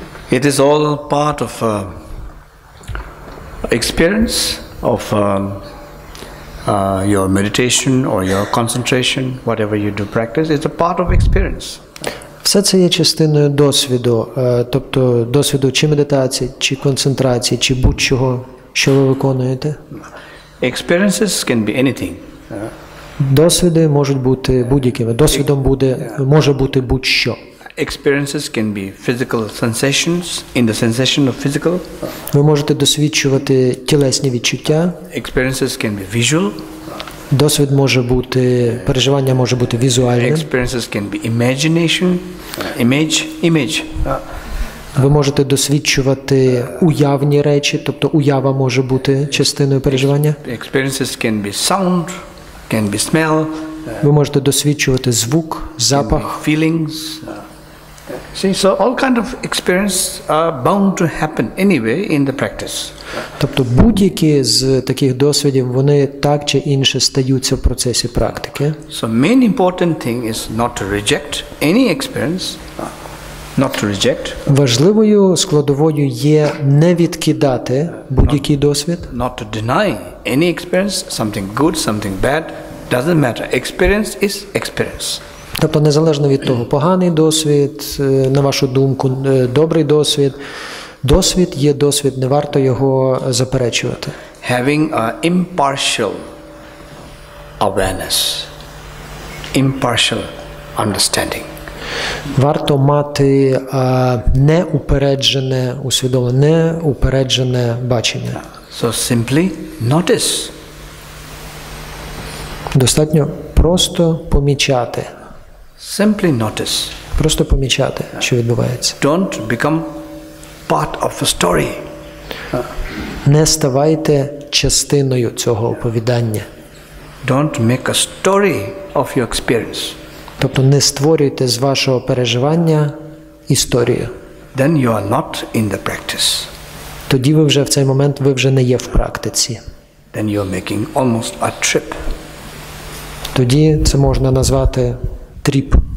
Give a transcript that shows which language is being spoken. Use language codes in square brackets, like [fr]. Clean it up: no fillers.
[en] It is all part of experience of your meditation or your concentration, whatever you do practice. It's a part of experience. [uk] Все це є частиною досвіду, тобто досвіду чи медитації, чи концентрації, чи будь-чого, що ви виконуєте. [en] Experiences can be anything. [uk] Досвіди можуть бути будь-якими. Досвідом може бути будь-що. [en] Experiences can be physical sensations in the sensation of physical. [uk] Ви можете досвідчувати тілесні відчуття. [en] Experiences can be visual. [uk] Досвід може бути, переживання може бути візуальним. [en] Experiences can be imagination, image. [uk] Ви можете досвідчувати уявні речі, тобто уява може бути частиною переживання. [en] Experiences can be sound, can be smell. [uk] Ви можете досвідчувати звук, запах. [en] Feelings. See, so all kind of experience are bound to happen anyway in the practice. [uk] Тобто будь-які з таких досвідів, вони так чи інше стаються в процесі практики. [en] So main important thing is not to reject any experience, not to reject. [uk] Важливою складовою є не відкидати будь-який досвід. [en] Not to deny any experience, something good, something bad, doesn't matter. Experience is experience. [uk] Тобто незалежно від того, поганий досвід, на вашу думку, добрий досвід, досвід є досвід, не варто його заперечувати. [en] Having an impartial awareness, impartial understanding. [uk] Варто мати неупереджене усвідомлення, неупереджене бачення. [en] So simply notice. [uk] Достатньо просто помічати. [en] Simply notice. [uk] Просто помічати, що відбувається. [en] Don't become part of a story. [uk] Не ставайте частиною цього оповідання. [en] Don't make a story of your experience. [uk] Тобто не створюйте з вашого переживання історію. [en] Then you are not in the practice. [uk] Тоді ви вже в цей момент не є в практиці. [en] Then you are making almost a trip. [uk] Тоді це можна назвати тріп.